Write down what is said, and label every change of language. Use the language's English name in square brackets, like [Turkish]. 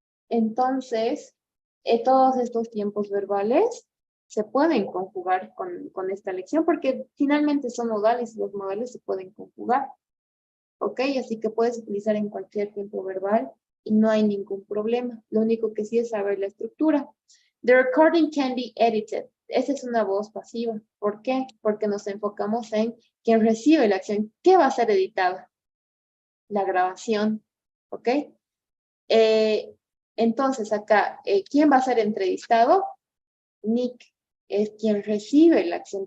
[Spanish] Entonces, todos estos tiempos verbales se pueden conjugar con esta lección porque finalmente son modales y los modales se pueden conjugar. ¿Ok? Así que puedes utilizar en cualquier tiempo verbal y no hay ningún problema. Lo único que sí es saber la estructura. [English] The recording can be edited. [Spanish] Esa es una voz pasiva. ¿Por qué? Porque nos enfocamos en quien recibe la acción. ¿Qué va a ser editada? La grabación. ¿Ok? Entonces acá, ¿quién va a ser entrevistado? Nick es quien recibe la acción.